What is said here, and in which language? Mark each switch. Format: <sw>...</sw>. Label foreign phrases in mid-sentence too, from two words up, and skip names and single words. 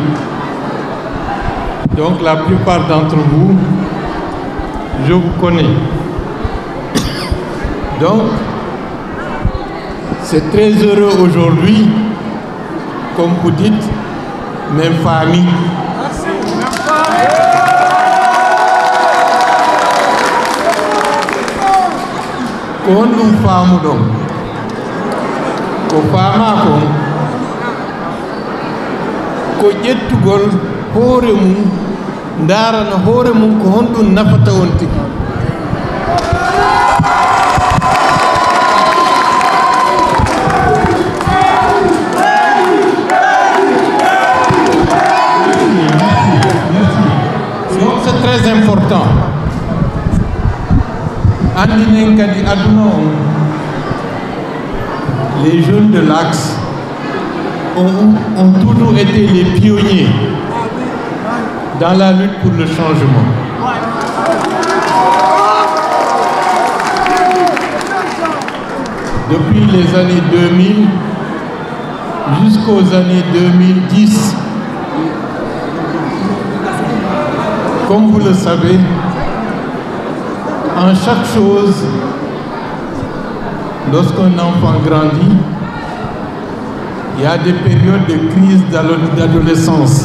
<fr>Donc la plupart d'entre vous, je vous connais. Donc, c'est très heureux aujourd'hui, comme vous dites, même famille.</fr> <ff>Kon ɗum faamu ɗon ko faama kon ko ƴettugol hoore mum ndaarana hoore mum ko honɗum nafata on tigi.</ff> <fr>Donc c'est très important.</fr> <ff>Andinen kadi aduna on,</ff> <fr>les jeunes de l'Axe ont toujours été les pionniers dans la lutte pour le changement. Depuis les années 2000 jusqu'aux années 2010, comme vous le savez, en chaque chose, lorsqu'un enfant grandit, il y a des périodes de crise d'adolescence.</fr>